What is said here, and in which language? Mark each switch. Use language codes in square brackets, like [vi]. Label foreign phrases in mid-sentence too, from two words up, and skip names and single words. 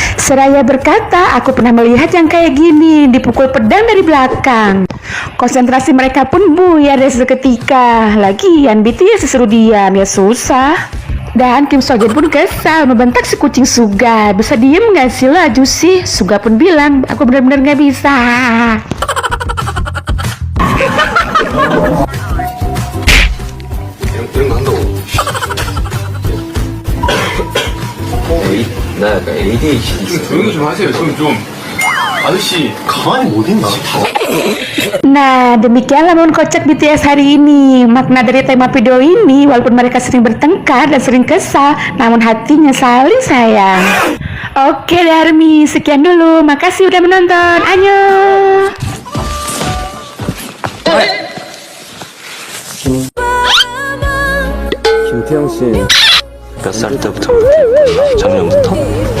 [id] Seraya berkata, aku pernah melihat yang kayak gini, dipukul pedang dari belakang. Konsentrasi mereka pun buyar dari seketika. Lagian BTS disuruh diam, ya susah. Dan Kim Sojin pun kesal membentak si kucing Suga. Bisa diem gak sih lo Juicy? Suga pun bilang, aku benar-benar gak bisa. [ko] 이런 거 한다고. 나 약간 ADHD 있어. 조용히 좀 하세요. 지금 좀 아저씨 가만히 못 있나? [id] Nah, demikianlah momen kocak BTS hari ini. Makna dari tema video ini, walaupun mereka sering bertengkar dan sering kesal, namun hatinya saling sayang. Oke deh Army, sekian dulu. Makasih udah menonton. Annyeong. [ko] 김태형 씨. 몇 살 때부터? 작년부터?